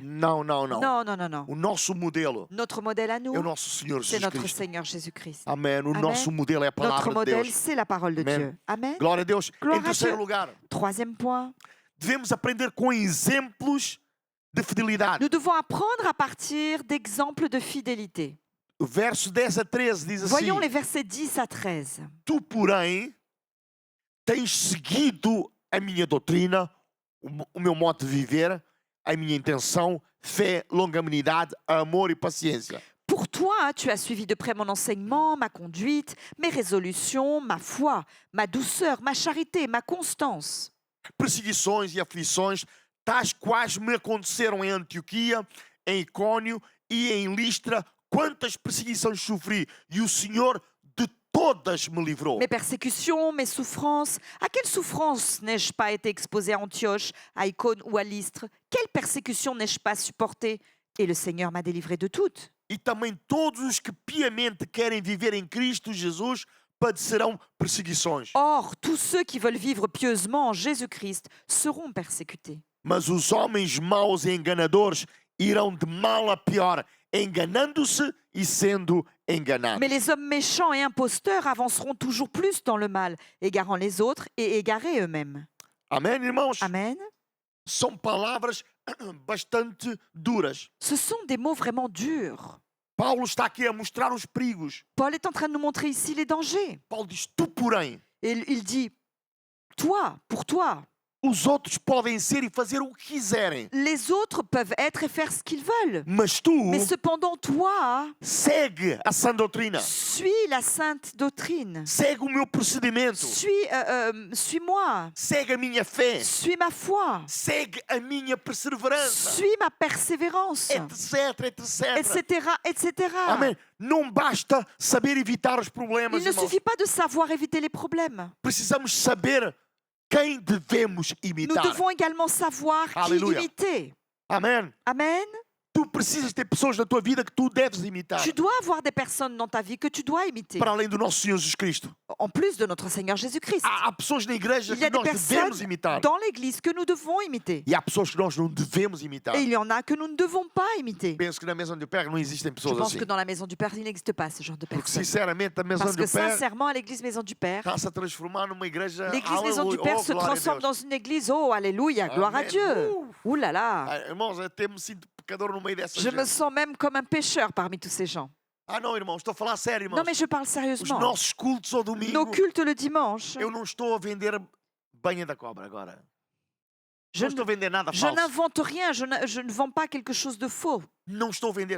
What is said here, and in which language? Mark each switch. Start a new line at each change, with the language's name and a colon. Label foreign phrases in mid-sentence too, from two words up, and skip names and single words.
Portuguese: Não, não, não.
French: Non, non, non, non.
Portuguese: O nosso modelo
French: Notre modèle à nous,
Portuguese: é o nosso Senhor
French: c'est
Portuguese: Jesus
French: notre
Portuguese: Cristo.
French: Seigneur Jésus-Christ.
Portuguese: Amém. O Amém. nosso modelo é a
French: Notre
Portuguese: palavra de
French: modèle,
Portuguese: Deus.
French: c'est la parole de Amen. Dieu. Amen.
Portuguese: Glória a Deus. Glória Em a terceiro Deus. lugar,
French: Troisième point,
Portuguese: devemos aprender com exemplos de fidelidade.
French: nous devons apprendre à partir d'exemples de fidélité.
Portuguese: O verso 10 a 13 diz assim:
French: Voyons les versets 10 à 13.
Portuguese: Tu, porém, tens seguido a minha doutrina, o meu modo de viver, a minha intenção, fé, longanimidade, amor e paciência.
French: Pour toi, tu as suivi de près mon enseignement, ma conduite, mes résolutions, ma foi, ma douceur, ma charité, ma constance.
Portuguese: Perseguições e aflições, tais quais me aconteceram em Antioquia, em Icônio e em Listra, quantas perseguições sofri, e o Senhor de todas me livrou.
French: Mes persécutions, mes souffrances. À quelle souffrance n'ai-je pas été exposé à Antioche, à Icône ou à Lystre? Quelle persécution n'ai-je pas supportée? Et le Seigneur m'a délivré de toutes.
Portuguese: E também todos os que piamente querem viver em Cristo Jesus padecerão perseguições.
French: Or, tous ceux qui veulent vivre pieusement en Jésus-Christ seront persécutés.
Portuguese: Mas os homens maus e enganadores irão de mal a pior, enganando-se e sendo enganados.
French: Mais les hommes méchants et imposteurs avanceront toujours plus dans le mal, égarant les autres et égarés eux-mêmes.
Portuguese: Amém, irmãos?
French: Amen.
Portuguese: São palavras bastante duras.
French: Ce sont des mots vraiment durs.
Portuguese: Paulo está aqui a mostrar os perigos.
French: Paul est en train de nous montrer ici les dangers.
Portuguese: Paulo diz: Tu, porém,
French: Et il dit, toi, pour toi,
Portuguese: os outros podem ser e fazer o que quiserem,
French: les autres peuvent être et faire ce qu'ils veulent.
Portuguese: mas tu
French: Mais cependant, toi,
Portuguese: segue a sã doutrina,
French: suis la sainte doctrine.
Portuguese: segue o meu procedimento,
French: Suis-moi.
Portuguese: segue a minha fé,
French: Suis ma foi.
Portuguese: segue a minha perseverança,
French: Suis ma persévérance.
Portuguese: etc, etc.
French: Etc. etc.
Portuguese: Amém. Não basta saber evitar os problemas,
French: Il ne
Portuguese: irmãos.
French: suffit pas de savoir éviter les problèmes.
Portuguese: Precisamos saber quem devemos
French: Nous
Portuguese: imitar.
French: devons également savoir qui Alléluia. imiter.
Portuguese: Amém.
French: Amen.
Portuguese: Tu precisas ter pessoas na tua vida que tu deves imitar.
French: Tu dois avoir des personnes dans ta vie que tu dois imiter.
Portuguese: Para além do nosso Senhor Jesus Cristo.
French: En plus de notre Seigneur Jésus-Christ.
Portuguese: Há pessoas na igreja
French: Il y a
Portuguese: que
French: des
Portuguese: nós devemos
French: personnes
Portuguese: imitar.
French: dans l'Église que nous devons imiter.
Portuguese: E há pessoas que nós não devemos imitar.
French: Et il y en a que nous ne devons pas imiter.
Portuguese: Penso que na maison do Père não existem
French: Je
Portuguese: pessoas
French: pense
Portuguese: assim.
French: que dans la Maison du Père, il n'existe pas ce genre de
Portuguese: Porque
French: personnes.
Portuguese: sinceramente a maison
French: Parce que
Portuguese: do Père
French: sincèrement, à l'Église Maison du Père,
Portuguese: está-se a transformar numa igreja.
French: l'Église Maison du
Portuguese: Aleluia. Père Oh,
French: se
Portuguese: glória a
French: transforme
Portuguese: Deus.
French: dans une église. Oh, alléluia, gloire à
Portuguese: Amém.
French: Dieu. Ouh là là.
Portuguese: Ah, irmãos, até me sinto pecador no meio dessa
French: Je me
Portuguese: gente.
French: sens même comme un pécheur parmi tous ces gens.
Portuguese: Ah, não, irmãos, estou a falar sério, irmãos.
French: Non, mais je parle
Portuguese: Os
French: sérieusement.
Portuguese: nossos cultos ao domingo,
French: Nos cultes le dimanche,
Portuguese: eu não estou a vender banha da cobra agora.
French: je
Portuguese: Não estou a vender nada
French: je
Portuguese: falso.
French: n'invente rien, je ne vends pas quelque chose de faux.
Portuguese: Não estou a vender.